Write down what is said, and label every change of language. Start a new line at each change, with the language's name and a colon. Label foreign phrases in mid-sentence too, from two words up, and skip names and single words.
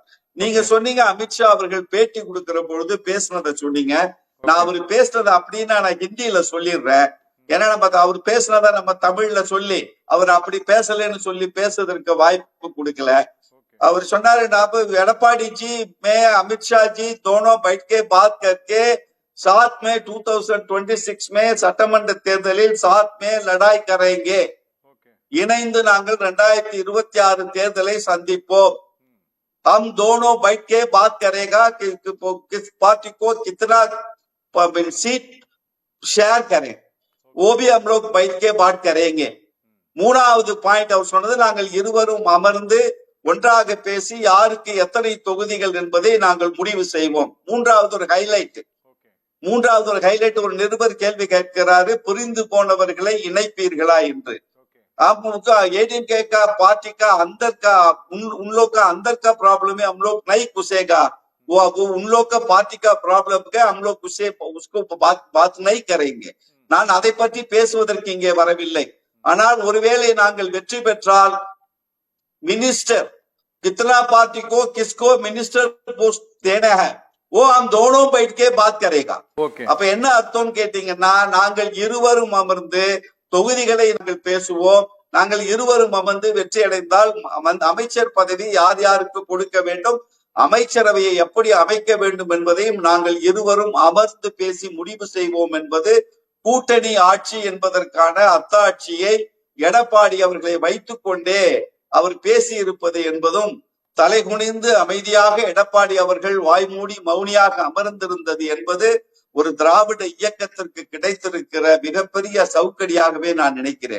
Tamil: நீங்க சொன்னீங்க அமித்ஷா அவர்கள் பேட்டி கொடுக்கிற பொழுது பேசினதை சொன்னீங்க. நான் அவரு பேசுனதை அப்படின்னா நான் ஹிந்தியில சொல்லிடுறேன். ஏன்னா அவர் பேசினதை நம்ம தமிழ்ல சொல்லி அவர் அப்படி பேசலன்னு சொல்லி பேசுறதற்கு வாய்ப்பு கொடுக்கல. அவர் சொன்னாரு,
Hindi: एडप्पाडी जी में अमित शाह जी दोनों बैठ के बात करके साथ में 2026 में
Tamil: சட்டமன்ற தேர்தலில்
Hindi: साथ में लड़ाई करेंगे.
Tamil: இணைந்து நாங்கள் 2026 தேர்தலை சந்திப்போம்.
Hindi: हम दोनों बैठ के बात करेगा कि किस पार्टी को कितना सीट शेयर करें, वो भी हम लोग बैठ के बात करेंगे.
Tamil: மூணாவது பாயிண்ட் அவர் சொன்னது, நாங்கள் இருவரும் அமர்ந்து ஒன்றாக பேசி யாருக்கு எத்தனை தொகுதிகள் என்பதை நாங்கள் முடிவு செய்வோம். மூன்றாவது ஒரு ஹைலைட் ஒரு நிருபர் கேள்வி கேட்கிறாரு, புரிந்து போனவர்களை இணைப்பீர்களா என்று.
Hindi: एडीएमके का पार्टी का अंदर का उन लोग का अंदर का प्रॉब्लम है, हम लोग नहीं घुसेगा, वो उन लोग का पार्टी का प्रॉब्लम है, हम लोग उसको बात नहीं करेंगे.
Tamil: நான் அதை பற்றி பேசுவதற்கு இங்கே வரவில்லை. ஆனால் ஒருவேளை நாங்கள் வெற்றி பெற்றால்
Hindi: मिनिस्टर कितना पार्टी को किसको मिनिस्टर पोस्ट देना है वो हम दोनों बैठ के बात करेगा.
Tamil: அப்ப என்ன அர்த்தம் கேட்டீங்கன்னா, நாங்கள் இருவரும் அமர்ந்து தொகுதிகளை நாங்கள் பேசுவோம். நாங்கள் இருவரும் அமர்ந்து வெற்றி அடைந்தால் அமைச்சர் பதவி யார் யாருக்கு கொடுக்க வேண்டும், அமைச்சரவையை எப்படி அமைக்க வேண்டும் என்பதையும் நாங்கள் இருவரும் அமர்ந்து பேசி முடிவு செய்வோம் என்பது கூட்டணி ஆட்சி என்பதற்கான அத்தாட்சியை எடப்பாடி அவர்களை வைத்துக் கொண்டே அவர் பேசி இருப்பது என்பதும், தலைகுனிந்து அமைதியாக எடப்பாடி அவர்கள் வாய்மூடி மௌனியாக அமர்ந்திருந்தது என்பது ஒரு திராவிட இயக்கத்திற்கு கிடைத்திருக்கிற மிகப்பெரிய சவுக்கடியாகவே நான் நினைக்கிறேன்.